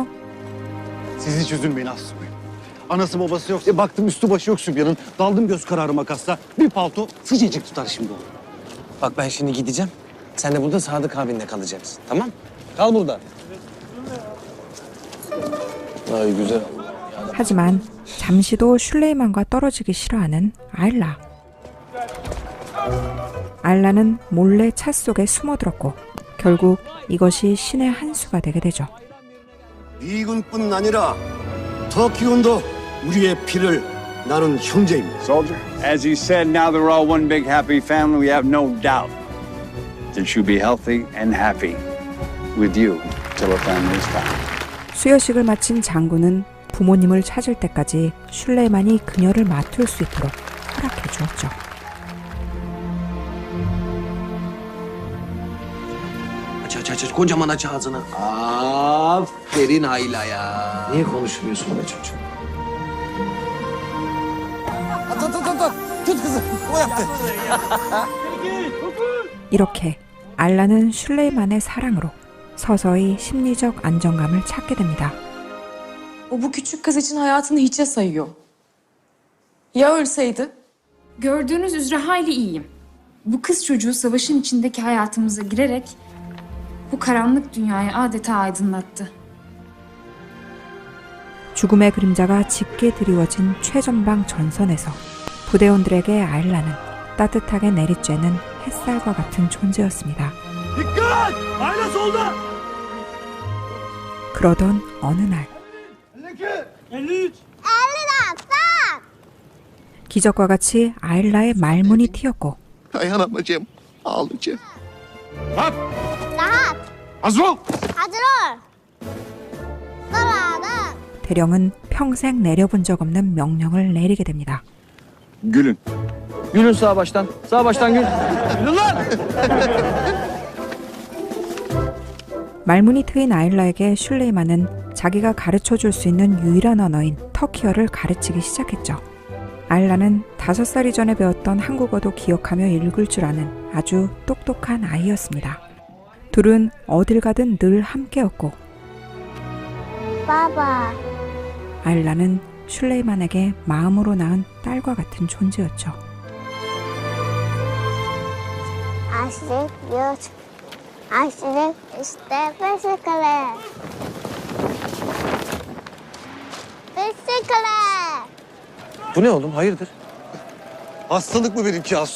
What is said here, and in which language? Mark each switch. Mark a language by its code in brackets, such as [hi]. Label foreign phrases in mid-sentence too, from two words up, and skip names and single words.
[tr] Siz hiç üzülmeyin Aslıbey. Anası babası yok. Baktım üstü başı yok Sübyan'ın. Daldım göz kararı makasla. Bir palto sıcacık tutar şimdi onu. Bak ben şimdi gideceğim. Sen de burada Sadık abinle kalacaksın. Tamam? Kal burada. Ay güzel. [ko] 하지만 잠시도 슐레이만과 떨어지기 싫어하는 알라. 알라는 몰래 차 속에 숨어들었고 결국 이것이 신의 한 수가 되게 되죠. 미군뿐 아니라 터키군도 우리의 피를 나눈 형제입니다. [en] Soldier, as you said, now they're all one big happy family. We have no doubt that you'll be healthy and happy with you till the family's found. [ko] 수여식을 마친 장군은 부모님을 찾을 때까지 슐레이만이 그녀를 맡을 수 있도록 허락해 주었죠. [tr] Aç kocaman aç ağzını. Aferin Ayla ya. Niye konuşmuyorsun be çocuğum? Tut kızı. O yaptı. [ko] 이렇게 알라는 슐레이만의 사랑으로 서서히 심리적 안정감을 찾게 됩니다. [tr] O bu küçük kız için hayatını hiçe sayıyor. Ya ölseydi? Gördüğünüz üzere hayli iyiyim. Bu kız çocuğu savaşın içindeki hayatımıza girerek bu karanlık dünyayı adeta aydınlattı. [ko] 죽음의 그림자가 짙게 드리워진 최전방 전선에서 부대원들에게 알라는 따뜻하게 내리쬐는 햇살과 같은 존재였습니다. [tr] Dikkat! Ayla solda. [ko] 그러던 어느 날 53. 기적과 같이 아일라의 말문이 튀었고 [tr] Dayanamayacağım. Ağlayacağım. Azro! [ko] 대령은 평생 내려본 적 없는 명령을 내리게 됩니다. [tr] Gülün. Gülün sağ baştan. Sağ baştan gül. [ko] 말문이 트인 아일라에게 슐레이만은 자기가 가르쳐줄 수 있는 유일한 언어인 터키어를 가르치기 시작했죠. 아일라는 5살 이전에 배웠던 한국어도 기억하며 읽을 줄 아는 아주 똑똑한 아이였습니다. 둘은 어딜 가든 늘 함께였고 아일라는 슐레이만에게 마음으로 낳은 딸과 같은 존재였죠. [tr] Aşırı işte bisiklet. Bisiklet. Bu ne oğlum? Hayırdır? Hastalık mı benimki Aslıbayım?